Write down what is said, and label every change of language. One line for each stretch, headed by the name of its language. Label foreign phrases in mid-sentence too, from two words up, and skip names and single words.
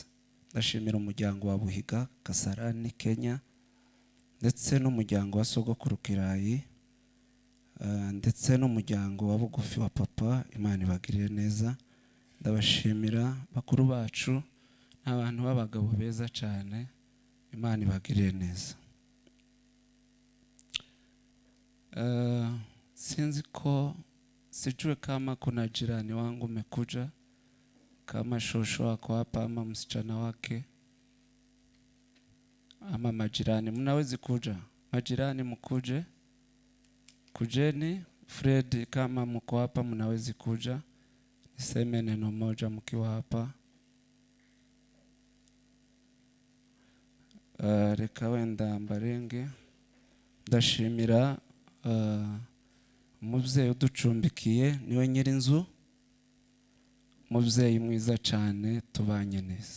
Kinyarwanda: Ndashimira umuryango wa Buhiga Kasarani Kenya, ndetse n'umuryango wa Sogokuru Kirayi, ndetse n'umuryango wa bugufi wa papa. Imana ibagirire neza. Ndabashimira bakuru bacu, n'abantu b'abagabo beza cyane. Imana ibagirire neza. Sinzi ko
Swahili: sijue kama kuna jirani wangu umekuja, kama shosho wako hapa ama msichana wake ama majirani, mnawezi kuja. Majirani mkuje, kujeni. Fred, kama mko hapa mnawezi kuja, niseme neno moja mkiwa hapa.
Kinyarwanda: Reka wenda mbarenge. Ndashimira umubyeyi uducumbikiye, niwe nyirinzu, umubyeyi mwiza cyane, tubanye neza.